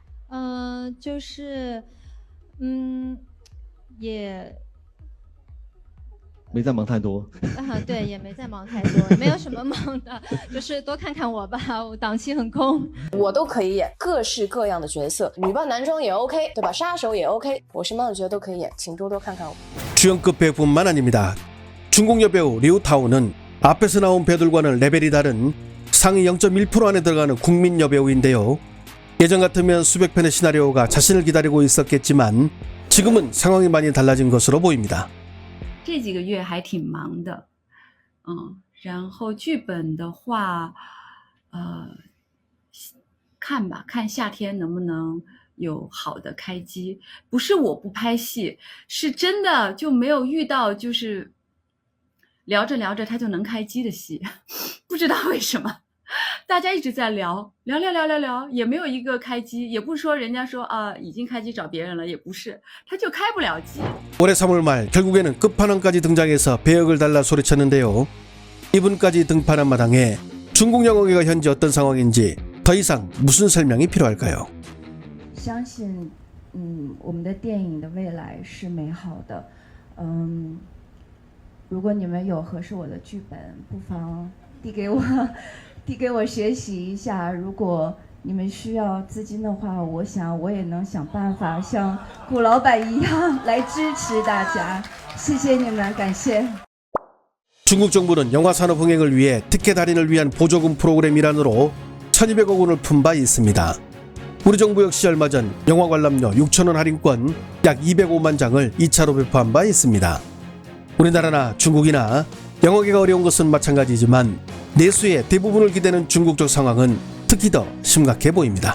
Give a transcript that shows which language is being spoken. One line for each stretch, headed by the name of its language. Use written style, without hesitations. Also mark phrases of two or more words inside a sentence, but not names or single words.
Chinese: 就是也没在忙太多对，也没在忙太多，没有什么忙的，就是多看看我吧，我档期很空。我都可以演各式各样的角色，女扮男装也 OK， 对吧？杀手也 OK， 我什么样的角色都可以演，请多多看看我。
Korean: 주연급 배우뿐만 아닙니다. 중국 여배우 리우타오는 앞에서 나온 배우들과는 레벨이 다른 상위 0.1% 안에 들어가는 국민 여배우인데요. 예전 같으면 수백 편의 시나리오가 자신을 기다리고 있었겠지만 지금은 상황이 많이 달라진 것으로 보입니다.
Chinese: 这几个月还挺忙的，然后剧本的话，看夏天能不能有好的开机。不是我不拍戏，是真的就没有遇到就是聊着聊着他就能开机的戏，不知道为什么。大家一直在聊，也没有一个开机，也不是说人家说已经开机找别人了，也不是，他就开不了机。
Korean: 올해 3월 말 결국에는 끝판왕까지 등장해서 배역을 달라 소리쳤는데요. 이분까지 등판한 마당에 중국 영화계가 현재 어떤 상황인지 더 이상 무슨 설명이 필요할까요?
Chinese: 相信我们的电影的未来是美好的。如果你们有合适我的剧本，不妨递给我学习一下。如果你们需要资金的话，我想我也能想办法像顾老板一样来支持大家。谢谢你们，感谢。
Korean: 중국 정부는 영화 산업 흥행을 위해 티켓 할인을 위한 보조금 프로그램 일환으로 1,200억 원을 푼 바 있습니다. 우리 정부 역시 얼마 전 영화 관람료 6,000원 할인권 약 205만 장을 2차로 배포한 바 있습니다. 우리나라나 중국이나 영화계가 어려운 것은 마찬가지지만 내수의 대부분을 기대는 중국 쪽 상황은 특히 더 심각해 보입니다.